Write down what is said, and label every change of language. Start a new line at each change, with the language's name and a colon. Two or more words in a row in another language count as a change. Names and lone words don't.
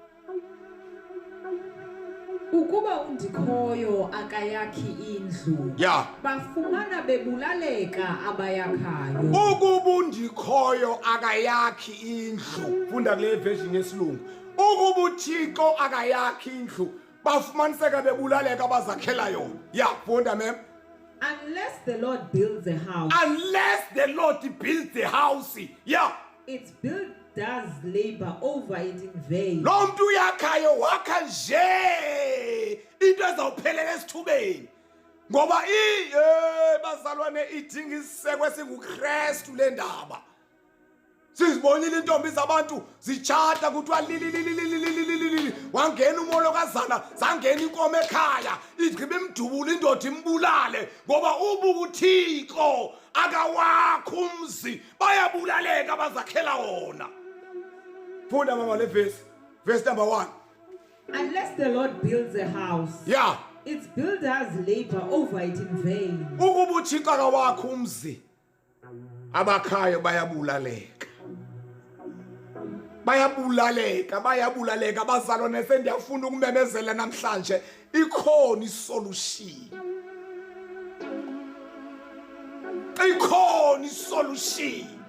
Xhosa: Ukuba undikhoyo akayakhi indlu, bafumana bebulaleka abayakhayo. Ukuba undikhoyo akayakhi indlu. Funda kule version yesilungu. Ukuba uThixo akayakhi indlu bafumaniseka bebulaleka abazakhela yona. Funda mem.
English: Unless the Lord builds a house. Unless the Lord builds the house. Its builders labor over it in vain.
Xhosa: Lo muntu uyakhayo wakha nje into ezawuphelela esithubeni. Ngoba bazalwane idinga isisekwe singuKristu le ndaba. Sizibonile intombi zabantu zichata kuthiwa lili wangena umolokazana zangena inkomo ekhaya igqibe imdubula indoda imbulale ngoba ubuka uThixo akawakho umzi bayabulaleka abazakhela wona. Funda mama le
English: verse number
Xhosa: 1.
English: Unless the Lord builds a house, its builders labor over it in vain.
Xhosa: Ukuba uThixo akawakho umzi abakhayo bayabulaleka. Bayabulaleka bazalwane sendiyafuna ukumemezela namhlanje ikhona isolution. Ikhona isolution.